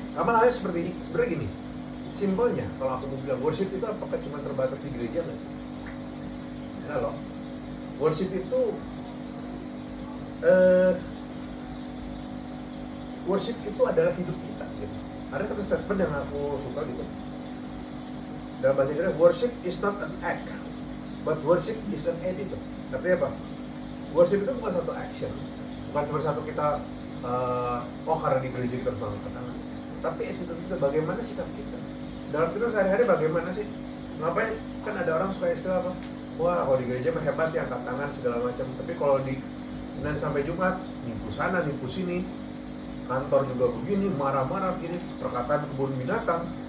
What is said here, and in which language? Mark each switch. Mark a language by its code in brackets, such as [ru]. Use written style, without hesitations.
[id] Sama halnya seperti ini, sebenarnya gini. Simpelnya kalau aku mau bilang worship itu apakah cuma terbatas di gereja nggak? Nah loh, worship itu worship itu adalah hidup kita gitu. Ada satu statement yang aku suka gitu. Dalam bahasa Inggris, [en] worship is not an act, but worship is an attitude. [id] Artinya apa? Worship itu bukan satu action, bukan cuma satu kita karena di gereja kita harus mengangkat tangan. Tapi attitude kita, bagaimana sikap kita dalam kita sehari-hari, bagaimana sih? Ngapain? Kan ada orang suka istilah apa? Wah, kalau di gereja mah hebat ya, angkat tangan segala macam. Tapi kalau di Senin sampai Jumat, nipu sana, nipu sini, kantor juga begini, marah-marah begini, perkataan kebun binatang.